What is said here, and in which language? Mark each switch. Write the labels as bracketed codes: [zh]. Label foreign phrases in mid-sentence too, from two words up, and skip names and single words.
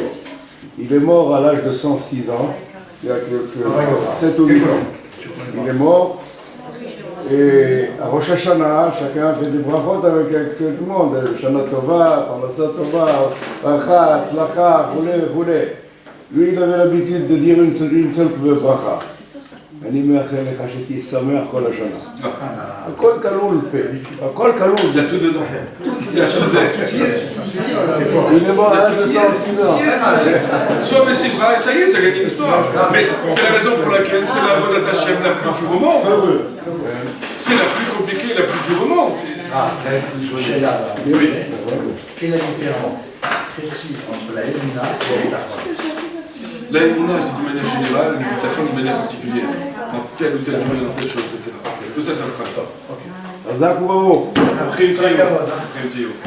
[fr] Il est mort à l'âge de 106 ans, il y a quelques 7 ou 8 ans. Il est mort. Et à Rosh Hashanah, chacun fait des brachot avec tout le monde. [he] שנה טובה פרנסה טובה ברכה הצלחה, [fr] roulé. Lui, il avait l'habitude de dire une seule bracha. [he] אני מאחל לך שתהיה שמח כל השנה. הכל כלול פה, הכל כלול. [fr] Il y a tout dedans. Il y a tout y est. Il est mort à 106 ans. Soit Bessimcha, et ça y est, t'as gagné l'histoire. Mais c'est la raison pour laquelle c'est la [he] עבודת השם [fr] la plus dure au monde. C'est la plus compliquée, la plus dure au monde. Oui. Quelle est la différence précise entre la Emunah et la Bitachon? La Emouna, c'est d'une manière générale, le Bitachon d'une manière particulière. Dans telle ou telle journée, dans telle chose, etc. Tout ça, ça sera pas. [he] חזק וברוך. [fr] Après, une théo.